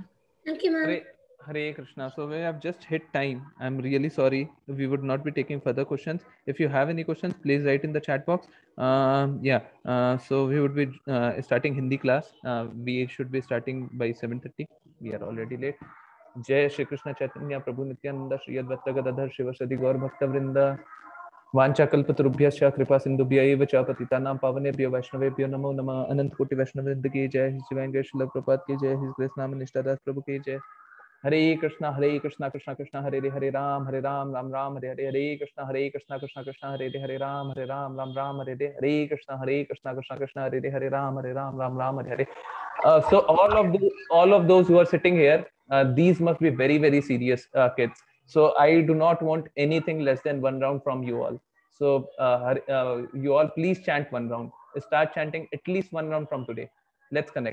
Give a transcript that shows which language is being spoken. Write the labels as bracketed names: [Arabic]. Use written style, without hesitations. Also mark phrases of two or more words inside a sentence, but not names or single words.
[English] Thank you, ma'am. Hare Krishna. So we have just hit time. I'm really sorry. We would not be taking further questions. If you have any questions, please write in the chat box. So we would be starting Hindi class. We should be starting by 7:30. We are already late. [Sanskrit] जय श्री कृष्ण चैतन्य प्रभु नित्यानन्द श्री अद्वैत गदाधर शिवासादि गौर भक्त वृन्द. वाञ्छाकल्पतरुभ्यश्च कृपा सिन्धुभ्य एव च पतितानां पावनेभ्यो वैष्णवेभ्यो नमो नमः। [Hindi] अनंत कोटि वैष्णव वृंद की जय। शिवाय जय श्रील प्रपात की जय। [English] His Grace [Hindi] नाम निष्ठादास प्रभु की जय। [Sanskrit] हरे कृष्णा कृष्णा कृष्णा हरे राम राम राम हरे हरे कृष्णा कृष्णा कृष्णा हरे राम राम राम हरे कृष्णा कृष्णा हरे राम राम हरे हरे। [English] So all of those who are sitting here, these must be very, very serious kids. So I do not want anything less than 1 round from you all. So you all please chant 1 round. Start chanting at least 1 round from today.